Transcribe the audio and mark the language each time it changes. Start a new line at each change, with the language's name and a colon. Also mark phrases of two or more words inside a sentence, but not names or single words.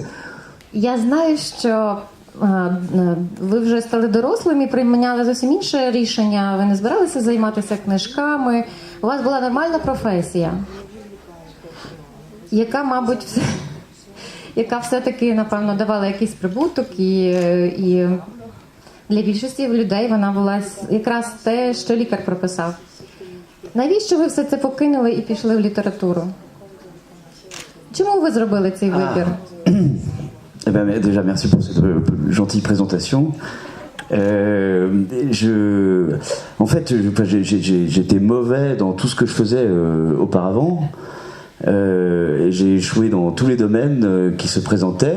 Ukrainian: Я знаю, що ви вже стали дорослими, прийняли зовсім інше рішення, ви не збиралися займатися книжками, у вас була нормальна професія, яка, мабуть, яка все-таки, напевно, давала якийсь прибуток, і для більшості людей вона була якраз те, що лікар прописав. Навіщо ви все це покинули і пішли в літературу? Чому ви зробили цей вибір?
French: Eh ben, déjà, merci pour cette gentille présentation. En fait, j'étais mauvais dans tout ce que je faisais auparavant. Et j'ai échoué dans tous les domaines qui se présentaient.